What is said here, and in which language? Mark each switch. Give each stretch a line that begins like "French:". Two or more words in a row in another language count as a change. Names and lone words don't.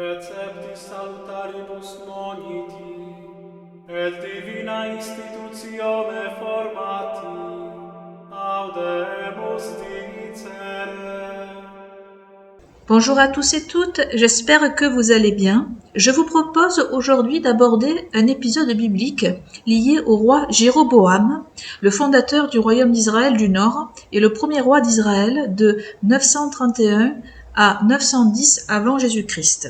Latin: receptis salutaribus moniti, et divina institutione formati, audemus dicere.
French: Bonjour à tous et toutes, j'espère que vous allez bien. Je vous propose aujourd'hui d'aborder un épisode biblique lié au roi Jéroboam, le fondateur du royaume d'Israël du Nord et le premier roi d'Israël de 931 à 910 avant Jésus-Christ.